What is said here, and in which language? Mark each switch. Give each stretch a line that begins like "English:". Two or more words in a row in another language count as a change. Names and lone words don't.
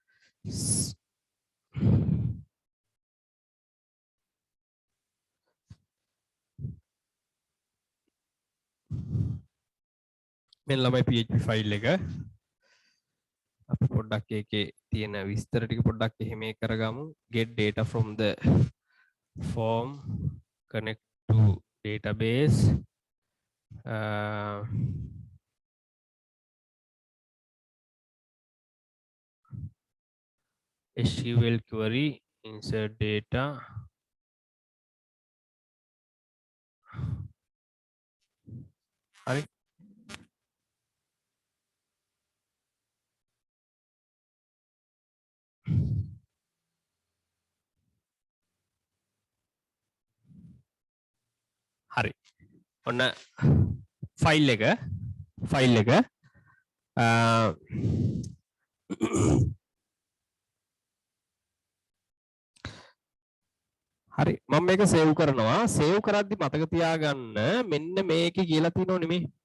Sinhala: මෙන්න ළමයි php ෆයිල් එක අපි පොඩ්ඩක් ඒකේ තියෙන විස්තර ටික පොඩ්ඩක් එහෙම කරගමු
English: get data from the form connect to database SQL query insert data
Sinhala: හරි හරි ඔන්න ෆයිල් එක හරි මම මේක සේව් කරනවා සේව් කරද්දි මතක තියාගන්න මෙන්න මේකේ කියලා තියෙනව නෙමෙයි